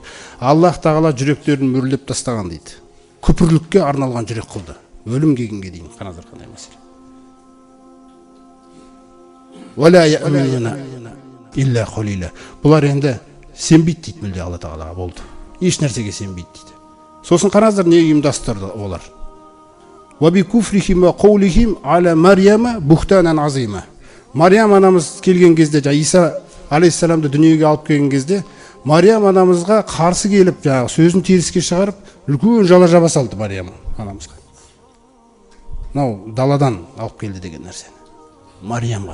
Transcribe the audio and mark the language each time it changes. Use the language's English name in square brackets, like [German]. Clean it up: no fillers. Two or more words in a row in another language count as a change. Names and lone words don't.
[Kazakh] Аллах Тағала жүректерін мүрлеп тастаған дейді. Күпірлікке арналған жүрек қылды. Өлім келгенге дейін. Қараңыздар қандай мәселе. [Arabic] فلا يؤمنون إلا قليلا. [Kazakh] Бұлар енді сенбейді дейді мүлде Алла Тағалаға, болды. Еш нәрсеге сенбейді дейді. Сосын қараңыздар не ұйымдастырды олар. [Arabic] وبكفرهم وقولهم على مريم بهتانا عظيما. [Kazakh] Мариям анамыз келген кезде, Иса алейхиссаламды дүниеге алып келген кезде, Мариям анамызға қарсы келіп, сөзін теріске шығарып, үлкен жала жаба салды Мариям анамызға. Мынау даладан алып келді деген нәрсені. Мариямға.